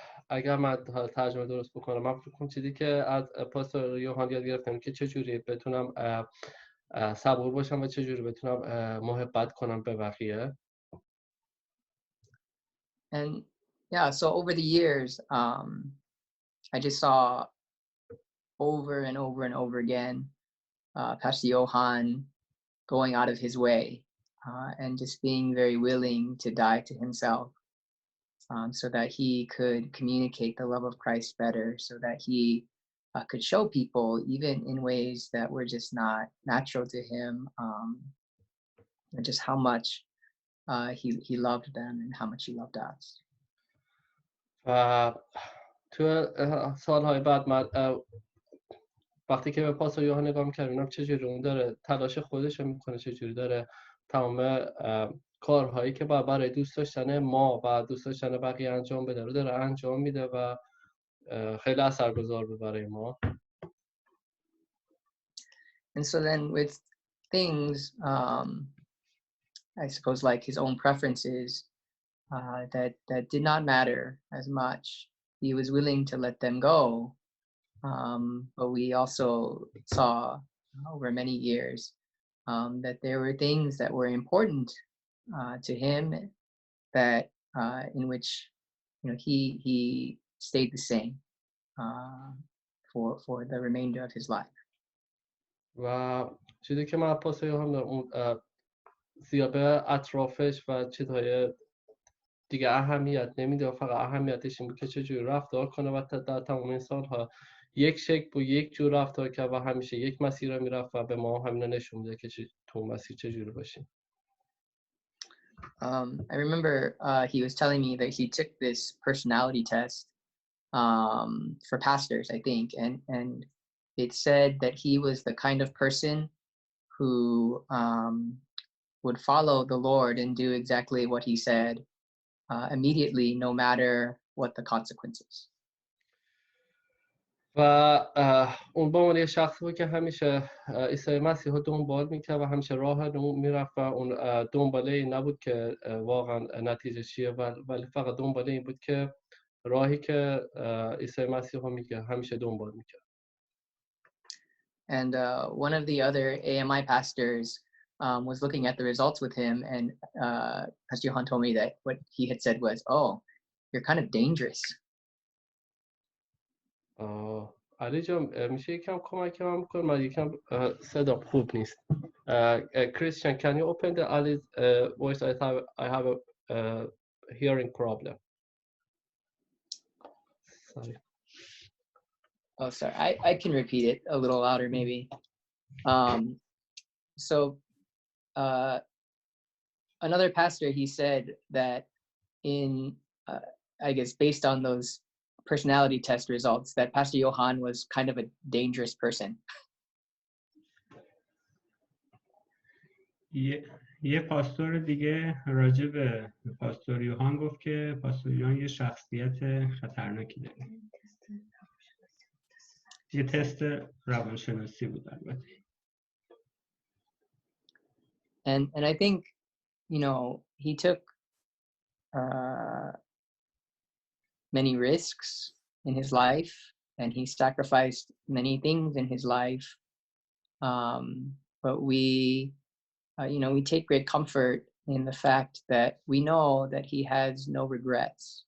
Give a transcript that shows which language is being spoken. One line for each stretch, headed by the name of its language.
Persian: اگر من ترجمه درست بکنم، من فکر کنم چیزی که از پاستور یوحان یاد گرفتم که چجوری بتونم صبور باشم و چجوری بتونم محبت کنم به بقیه.
English: And yeah, so over the years, I just saw over and over and over again Pastor Johan going out of his way and just being very willing to die to himself so that he could communicate the love of Christ better, so that he could show people, even in ways that were just not natural to him, just how much he loved them and how much he loved us.
Persian: و تو سالهای بعد من وقتی که به پاسtor یوحان نگاه می‌کردم چجوری اون داره تلاش خودش رو میکنه، چجوری داره تمام کارهایی که برای دوست داشتن ما و دوست داشتن بقیه انجام بده رو داره انجام میده و خیلی اثرگذار بود برای ما.
English: And so then with things, I suppose like his own preferences that did not matter as much, he was willing to let them go. But we also saw over many years that there were things that were important to him that in which he stayed the same for the remainder of his life.
Persian: و چیزی که من پاسtor یوحان اون زیاد به اطرافش و چیزهای دیگه اهمیت نمیده و فقط اهمیتش این بود که چجوری رفتار کنه و در تمام این سالها یک شکل بود، یک جور رفتار کرد و همیشه یک مسیر رو میرفت و به ما همین نشون میده که تو مسیر چجوری باشیم.
English: I remember he was telling me that he took this personality test for pastors, I think, and it said that he was the kind of person who would follow the Lord and do exactly what he said immediately, no matter what the consequences.
Persian: و اون با یه شخصی بود که همیشه عیسی مسیح رو دنبال میکرد و همیشه راه اون میرفت و اون دنباله این نبود که واقعا نتیجه چیه، ولی فقط دنباله این بود که راهی که عیسی مسیح رو میگه همیشه دنبال میکرد.
English: And one of the other AMI pastors was looking at the results with him, and Pastor Johan told me that what he had said was, "Oh, you're kind of dangerous."
Persian: علی جان میشه یکم کمک من بکنی؟ من یکم صدام خوب نیست.
English: Christian, can you open the Ali's voice? I have a hearing problem. Sorry. Oh, sorry. I can repeat it a little louder, maybe. So another pastor, he said that in, I guess, based on those personality test results, that Pastor Johan was kind of a dangerous person.
Persian: یه پاستور دیگه راجع به پاستور یوحان گفت که پاستور یوحان یه شخصیت خطرناکی داره. یه تست روانشناسی بود البته.
English: And I think, he took many risks in his life, and he sacrificed many things in his life. But we take great comfort in the fact that we know that he has no regrets.